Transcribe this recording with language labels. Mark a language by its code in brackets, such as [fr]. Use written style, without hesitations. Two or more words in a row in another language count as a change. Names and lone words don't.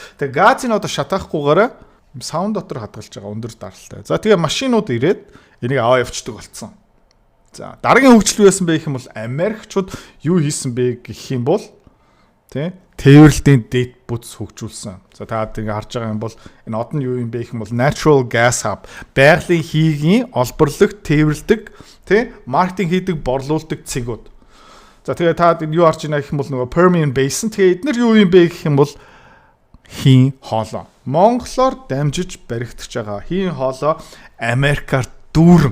[mn] Тэгээ газыг одоо шатаахгүйгээр саунд дотор хадгалж байгаа өндөр даралтай. За тэгээ машинууд ирээд энийг аваа явчихдаг болцсон. За дараагийн хөгжил юу байсан бэ гэх юм бол Америкчууд юу хийсэн бэ гэх юм бол тээвэрлэлийн дэд бүтц хөгжүүлсэн. За та ингэ харж байгаа юм бол энэ од нь юу юм бэ гэх юм бол [en] natural gas hub [mn] байгалийн хийгийн олборлог, тээвэрлдэг, маркетинг хийдэг, борлуулдаг цэгүүд. За тэгээ та юу харж байна гэх юм бол нөгөө Permian Basin. Тэгээ эдгээр юу юм бэ гэх юм бол хийн хоолой. Монголоор дамжиж баригдаж байгаа хийн хоолой Америкаар дүүрэн.